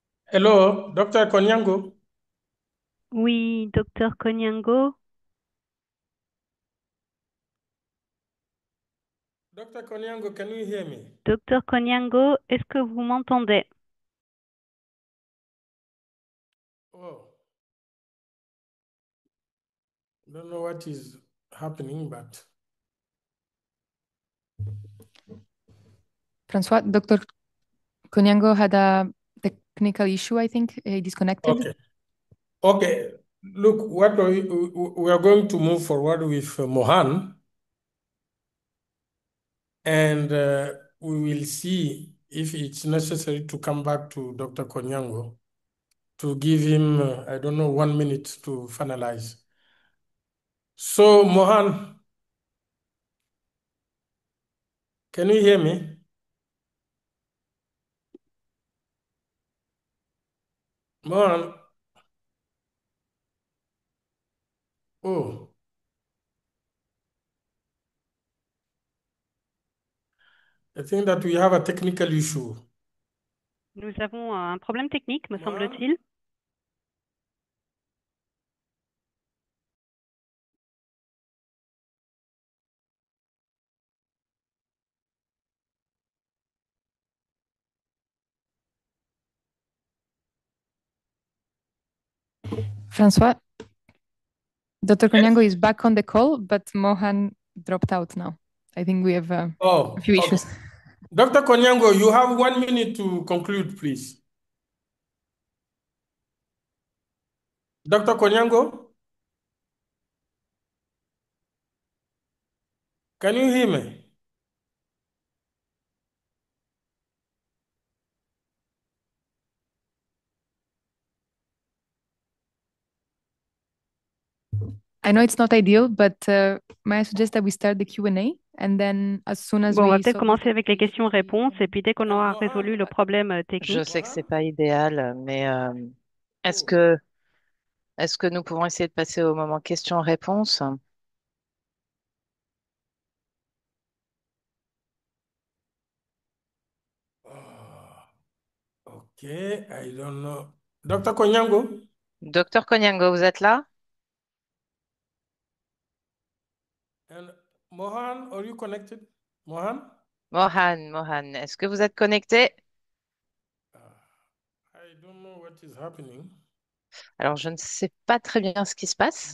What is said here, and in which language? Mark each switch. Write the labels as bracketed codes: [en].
[en] Hello, Dr. Konyango. [fr] Oui, docteur Konyango. [en] Dr. Konyango, can you hear me? [fr] Docteur Konyango, est-ce que vous m'entendez? [en] Oh, don't know what is happening, but. Francois, Dr. Konyango had a technical issue, I think. He disconnected. Okay. Okay. Look, what we are going to move forward with Mohan, and we will see if it's necessary to come back to Dr. Konyango to give him, I don't know, 1 minute to finalize. So, Mohan, can you hear me? Mohan? Oh. I think that we have a technical issue. [fr] Nous avons un problème technique, me semble-t-il. [en] Francois, Dr. Konyango is back on the call, but Mohan dropped out now. I think we have a few issues. Okay. Dr. Konyango, you have 1 minute to conclude, please. Dr. Konyango? Can you hear me? I know it's not ideal, but may I suggest that we start the Q&A and then as soon as [fr] on va peut-être commencer avec les questions-réponses et puis dès qu'on aura résolu le problème technique. Je sais que c'est pas idéal, mais est-ce que nous pouvons essayer de passer au moment questions-réponses? [en] Ok, I don't know. Dr. Konyango? [fr] Docteur Konyango, vous êtes là? [en] And Mohan, are you connected? Mohan? [fr] Mohan, est-ce que vous êtes connecté? [en] I don't know what is happening. [fr] Alors, je ne sais pas très bien ce qui se passe.